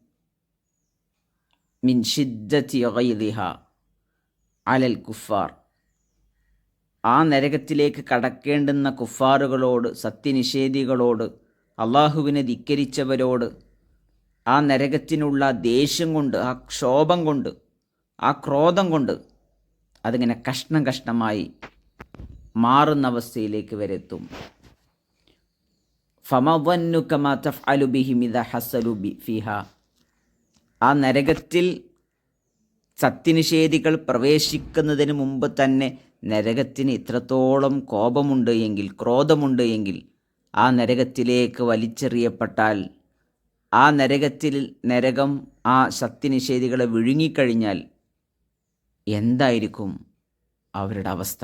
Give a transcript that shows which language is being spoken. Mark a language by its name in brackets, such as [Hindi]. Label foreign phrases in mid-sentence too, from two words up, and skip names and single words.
[Arabic] من شدة غيظها على الكفار, [Malayalam] ആ നരകത്തിലേക്ക് കടക്കേണ്ടുന്ന കുഫാറുകളോട്, സത്യനിഷേധികളോട്, അള്ളാഹുവിനെ ധിക്കരിച്ചവരോട് ആ നരകത്തിനുള്ള ദേഷ്യം കൊണ്ട്, ആ ക്ഷോഭം കൊണ്ട്, ആ ക്രോധം കൊണ്ട് അതിങ്ങനെ കഷ്ണം കഷ്ണമായി മാറുന്ന അവസ്ഥയിലേക്ക് വരെ എത്തും. [Arabic] ഫമാ ظنك ما تفعل بهم إذا حصلوا فيها, [Malayalam] ആ നരകത്തിൽ സത്യനിഷേധികൾ പ്രവേശിക്കുന്നതിന് മുമ്പ് തന്നെ നരകത്തിന് ഇത്രത്തോളം കോപമുണ്ട് എങ്കിൽ, ക്രോധമുണ്ട് എങ്കിൽ, ആ നരകത്തിലേക്ക് വലിച്ചെറിയപ്പെട്ടാൽ, ആ നരകം ആ സത്യനിഷേധികളെ വിഴുങ്ങിക്കഴിഞ്ഞാൽ എന്തായിരിക്കും അവരുടെ അവസ്ഥ?